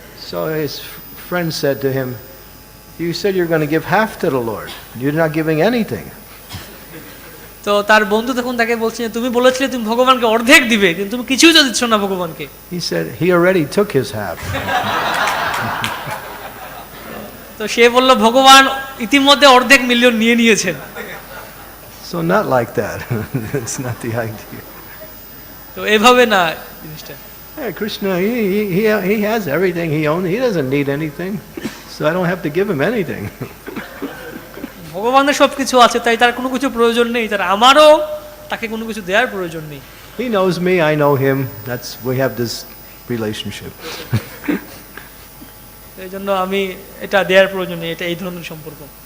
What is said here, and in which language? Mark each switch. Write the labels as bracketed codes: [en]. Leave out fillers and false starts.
[en] So his friend said to him, you said you're going to give half to the Lord. You're not giving anything. [bn] তো তার বন্ধু তখন তাকে বলছে তুমি বলেছিলে তুমি ভগবানকে অর্ধেক দিবে, কিন্তু তুমি কিছুই তো দিচ্ছ না ভগবানকে। [en] He said he already took his half. [bn] তো সে বলল ভগবান ইতিমধ্যে অর্ধেক মিলিয়ন নিয়ে নিয়েছেন। [en] So not like that. That's not the idea. [bn] তো এভাবে না জিনিসটা। [en] Yeah, Krishna, he has everything he owns. He doesn't need anything. So I don't have to give him anything. [bn] ভগবানের সবকিছু আছে, তাই তার কোনো কিছু প্রয়োজন নেই, তার আমারও তাকে কোনো কিছু দেওয়ার প্রয়োজন নেই। [en] He knows me, I know him. We have this relationship. [bn] এই জন্য আমি এটা দেওয়ার প্রয়োজন নেই, এটা এই ধরনের সম্পর্ক।